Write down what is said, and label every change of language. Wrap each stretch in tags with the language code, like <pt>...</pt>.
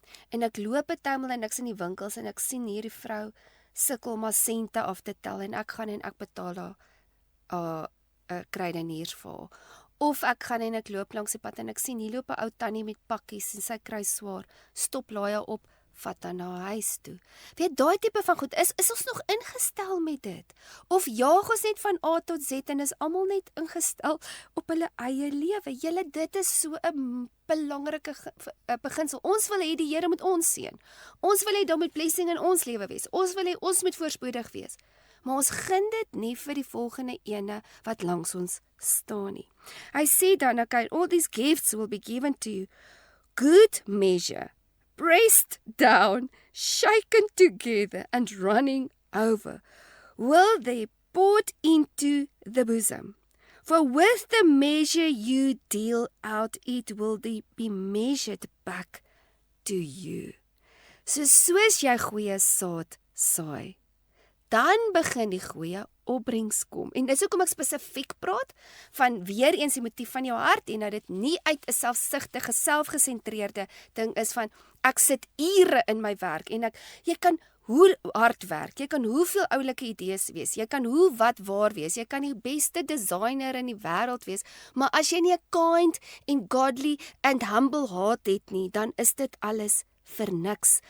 <af>En ek loop bytelmal en ek's in die winkels en ek sien hierdie vrou sukkel maar sente af te tel en ek gaan en ek betaal haar kruideniers vir haar. Of ek gaan en ek loop langs die pad en ek sien hier loop 'n ou tannie met pakkies en sy kry swaar, stop laai haar op, vat haar na huis toe. Weet, daai tipe van goed, is ons nog ingestel met dit? Of jaag ons net van A tot Z en is almal net ingestel op hulle eie lewe? Julle, dit is so 'n belangrike beginsel. Ons wil hê die Here moet ons seën. Ons wil hê daar moet blessing in ons lewe wees. Ons wil hê ons moet voorspoedig wees. Maar ons gun dit nie vir die volgende ene wat langs ons staan nie. Hy sê dan,</af> <en>okay, all these gifts will be given to you. Good measure, pressed down, shaken together and running over, will they poured into the bosom. For with the measure you deal out, it will be measured back to you.</en> <af>So soos jy goeie saad saai, dan begin die goeie opbrengs kom. En dis hoekom ek spesifiek praat van weer eens die motief van jou hart en dat dit nie uit 'n selfsugtige, selfgesentreerde ding is van ek sit ure in my werk en jy kan hoe hard werk, jy kan hoeveel oulike idees wees, jy kan hoe wat waar wees, jy kan die beste designer in die wêreld wees, maar as jy nie 'n</af> <en>kind and godly and humble heart</en> <af>het nie, dan is dit alles vir niks.</af>